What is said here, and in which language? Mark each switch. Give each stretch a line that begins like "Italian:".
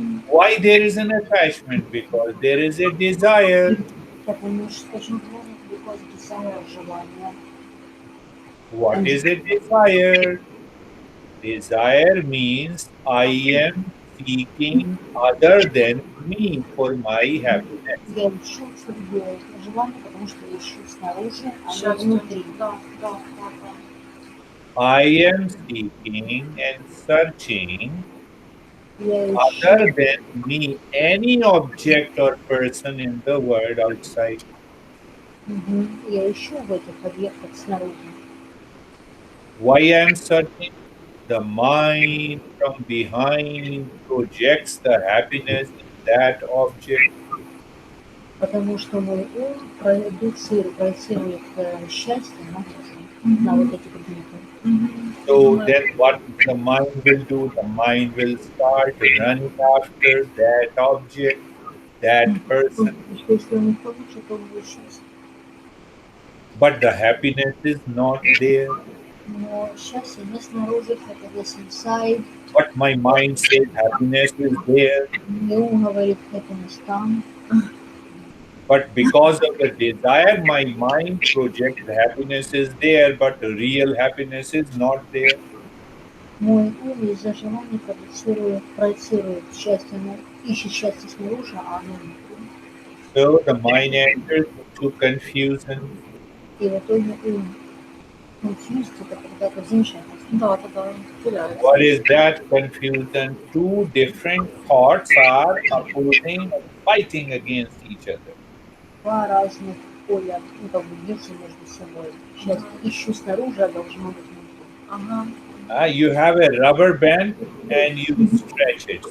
English: Why there is an attachment? Because there is a desire.
Russian: Потому что очень важно,
English: because desire
Russian: желание.
English: What And is a desire? Desire means I am seeking other than me for my happiness.
Russian: я ищу свое желание, потому что я ищу снаружи, а не Счастье. внутри. Да, да, да, да.
English: I am seeking and searching
Russian: Я ищу,
English: other than me any object or person in the world outside.
Russian: я ищу в этих объектах снаружи.
English: Why I am searching? The mind from behind projects the happiness in that object.
Russian: Потому что мой ум проецирует счастье на вот эти предметы.
English: So then what the mind will do? The mind will start running after that object, that person. Что если он их получит, то он будет счастье. But the happiness is not there.
Russian: Но счастье не снаружи,
English: happiness inside. But my mind says happiness is there.
Russian: Мой ум говорит happiness там.
English: But because of the desire, my mind projects happiness is there, but the real happiness is not there.
Russian: Мой ум из-за желания проецирует счастье, ищет счастье снаружи, а оно внутри.
English: So the mind enters into confusion.
Russian: И в итоге ум confused, это когда то замешательство. Да, да, да, теряется.
English: What is that confusion? Two different thoughts are opposing and fighting against each other.
Russian: Два разных поля, ну, как бы бьются между собой. Счастье ищу снаружи, а должно быть внутри. Ага.
English: You have a rubber band and you stretch it.